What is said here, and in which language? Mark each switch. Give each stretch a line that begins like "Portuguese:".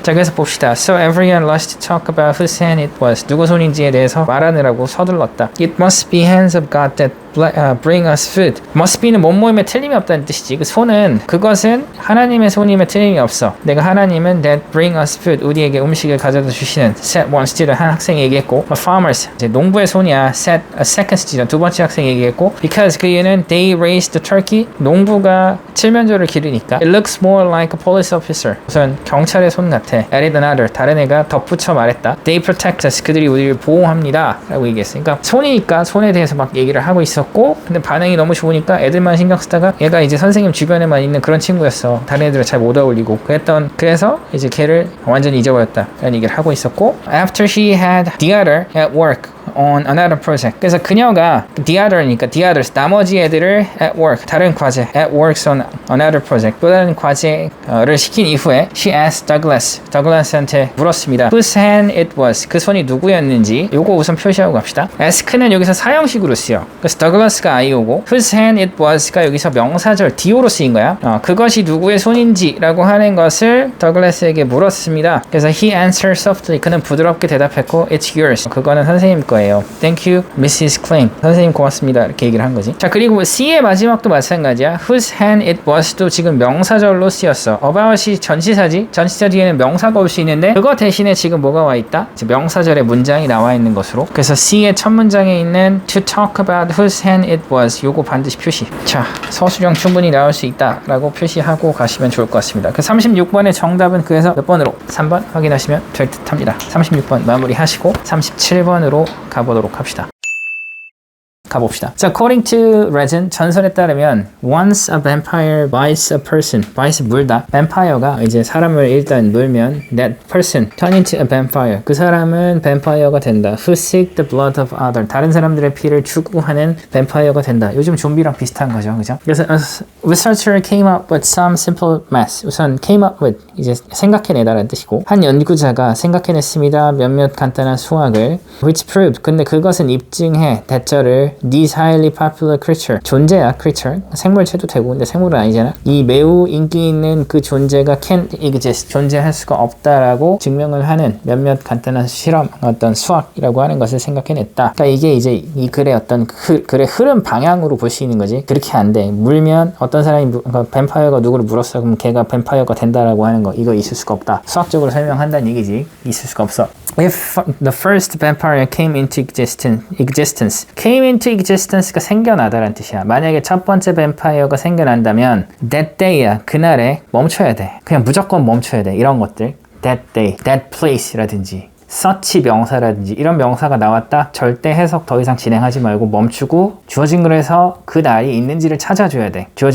Korean: 자, 그래서 봅시다.
English: So everyone rushed to talk about whose hand it was.
Korean: 누구 손인지에 대해서 말하느라고 서둘렀다.
English: It must be hands of God that bring us food.
Korean: must be는 뭐뭐임에 틀림이 없다는 뜻이지. 그 손은, 그것은 하나님의 손임에 틀림이 없어. 내가 하나님은
English: that bring us food,
Korean: 우리에게 음식을 가져다 주시는.
English: set one student,
Korean: 한 학생이 얘기했고, farmers, 이제 농부의 손이야.
English: set a second student,
Korean: 두 번째 학생이 얘기했고, because 그 이유는
English: they raised the turkey,
Korean: 농부가 칠면조를 기르니까.
English: it looks more like a police officer,
Korean: 우선 경찰의 손 같아.
English: added another,
Korean: 다른 애가 덧붙여 말했다.
English: they protect us,
Korean: 그들이 우리를 보호합니다 라고 얘기했어. 그러니까 손이니까 손에 대해서 막 얘기를 하고 있어. 근데 반응이 너무 좋으니까 애들만 신경 쓰다가 얘가 이제 선생님 주변에만 있는 그런 친구였어. 다른 애들은 잘 못 어울리고 그래서 이제 걔를 완전히 잊어버렸다 라는 얘기를 하고 있었고,
English: after she had the other at work on another project,
Korean: 그래서 그녀가 the other니까 the others, 나머지 애들을 at work, 다른 과제,
English: at works on another project,
Korean: 또 다른 과제를 시킨 이후에
English: she asked Douglas
Korean: 한테 물었습니다.
English: whose hand it was,
Korean: 그 손이 누구였는지. 요거 우선 표시하고 갑시다. ask는 여기서 사형식으로 쓰여. 그래서 Douglas가 I오고 whose hand it was가 여기서 명사절 Do로 쓰인 거야. 그것이 누구의 손인지 라고 하는 것을 Douglas에게 물었습니다. 그래서
English: he answered softly,
Korean: 그는 부드럽게 대답했고
English: it's yours,
Korean: 그거는 선생님 거예요 돼요.
English: Thank you, Mrs. Klein.
Korean: 선생님 고맙습니다. 이렇게 얘기를 한 거지. 자, 그리고 C의 마지막도 마찬가지야. Whose hand it was도 지금 명사절로 쓰였어. about이 전치사지. 전치사 뒤에는 명사가 올 수 있는데 그거 대신에 지금 뭐가 와 있다? 명사절의 문장이 나와 있는 것으로. 그래서 C의 첫 문장에 있는
English: to talk about whose hand it was
Korean: 요거 반드시 표시. 자, 서술형 충분히 나올 수 있다 라고 표시하고 가시면 좋을 것 같습니다. 그 36번의 정답은 그래서 몇 번으로? 3번 확인하시면 될 듯 합니다. 36번 마무리하시고 37번으로 가보도록 합시다. 가봅시다.
English: 자, according to legend,
Korean: 전설에 따르면
English: once a vampire bites a person, bites
Korean: 물다.
English: vampire가
Korean: 이제 사람을 일단 물면
English: that person turn into a vampire.
Korean: 그 사람은 vampire가 된다.
English: who seek the blood of other.
Korean: 다른 사람들의 피를 추구하는 vampire가 된다. 요즘 좀비랑 비슷한 거죠. 그죠?
English: 그래서 a researcher came up with some simple math.
Korean: 우선 came up with 이제 생각해내다라는 뜻이고 한 연구자가 생각해냈습니다. 몇몇 간단한 수학을
English: which proved
Korean: 근데 그것은 입증해 대처를
English: This highly popular creature
Korean: 존재야 creature 생물체도 되고 근데 생물은 아니잖아 이 매우 인기 있는 그 존재가
English: can't exist
Korean: 존재할 수가 없다라고 증명을 하는 몇몇 간단한 실험 어떤 수학이라고 하는 것을 생각해냈다. 그러니까 이게 이제 이 글의 어떤 글의 흐름 방향으로 볼 수 있는 거지. 그렇게 안 돼. 물면 어떤 사람이 그러니까 뱀파이어가 누구를 물었어 그럼 걔가 뱀파이어가 된다라고 하는 거 이거 있을 수가 없다. 수학적으로 설명한다는 얘기지. 있을 수가 없어.
English: If the first vampire came into existence came into existence가
Korean: 생겨나다라는 뜻이야. 만약에 첫 번째 뱀파이어가 생겨난다면 that day야 그날에 멈춰야 돼. 그냥 무조건 멈춰야 돼. 이런 것들 that day, that place라든지 such 명사라든지 이런 명사가 나왔다. 절대 해석 더 이상 진행하지 말고 멈추고 주어진 글에서 그 날이 있는지를 찾아줘야 돼.